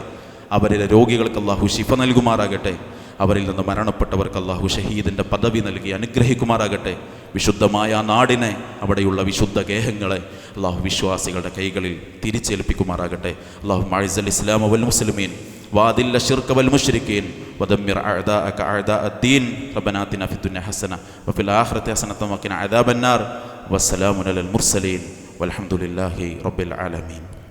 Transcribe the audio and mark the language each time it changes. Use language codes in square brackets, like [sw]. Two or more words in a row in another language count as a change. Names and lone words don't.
[ml] അവരിലെ രോഗികൾക്ക് അള്ളാഹു ശിഫ നൽകുമാറാകട്ടെ. അവരിൽ നിന്ന് മരണപ്പെട്ടവർക്ക് അള്ളാഹു ഷഹീദിൻ്റെ പദവി നൽകി അനുഗ്രഹിക്കുമാറാകട്ടെ. വിശുദ്ധമായ നാടിനെ, അവിടെയുള്ള വിശുദ്ധ ഗേഹങ്ങളെ അള്ളാഹു വിശ്വാസികളുടെ കൈകളിൽ തിരിച്ചേൽപ്പിക്കുമാറാകട്ടെ. [ar] الله أعز الإسلام والمسلمين وأذل الشرك والمشركين ودمر أعداءك أعداء الدين ربنا آتنا في الدنيا حسنة وفي الآخرة حسنة وقنا عذاب النار والسلام على المرسلين والحمد لله رب العالمين.